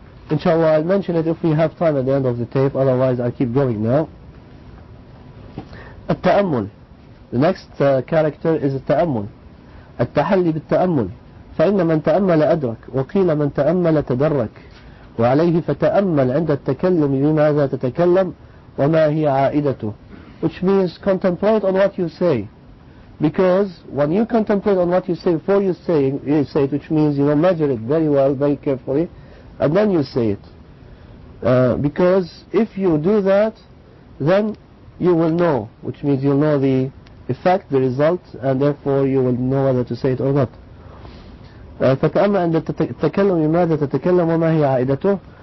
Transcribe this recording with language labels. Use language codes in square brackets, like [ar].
[en] Inshallah, I'll mention it if we have time at the end of the tape, otherwise I'll keep going now. [ar] التأمل. [en] The next character is التأمل. [ar] التحلي بالتأمل. فإن من تأمل أدرك وقيل من تأمل تدرك وعليه فتأمل عند التكلم بماذا تتكلم وما هي عائدته. [en] Which means contemplate on what you say. Because when you contemplate on what you say before you say it, which means measure it very well, very carefully, and then you say it. Because if you do that, then you will know, which means you'll know the effect, the result, and therefore you will know whether to say it or not. [ar] فتأمل عند التكلم لماذا تتكلم وما هي عائدته.